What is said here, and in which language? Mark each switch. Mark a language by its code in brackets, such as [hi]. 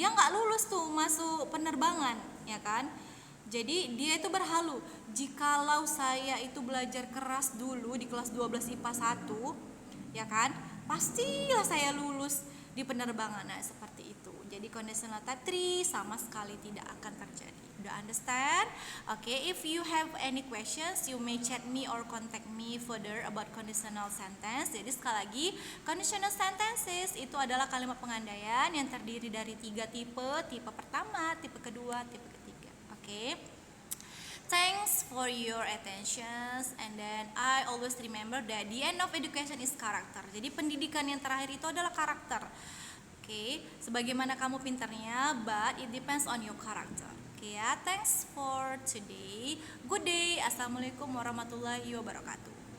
[id] Dia enggak lulus tuh masuk penerbangan, ya kan? Jadi dia itu berhalu, jikalau saya itu belajar keras dulu di kelas 12 IPA 1, ya kan? Pastilah saya lulus di penerbangan. Nah seperti itu. Jadi conditional type 3 sama sekali tidak akan terjadi. Udah understand? [en] Okay, if you have any questions, you may chat me or contact me further about conditional sentence. [id] Jadi sekali lagi, conditional sentences itu adalah kalimat pengandaian yang terdiri dari 3 tipe. Tipe pertama, tipe kedua, tipe ketiga. Okay. [en] Thanks for your attention, and then I always remember that the end of education is character. [id] Jadi pendidikan yang terakhir itu adalah karakter. Oke, sebagaimana kamu pintarnya, [en] but it depends on your character. Oke ya, thanks for today. Good day. Assalamualaikum warahmatullahi wabarakatuh.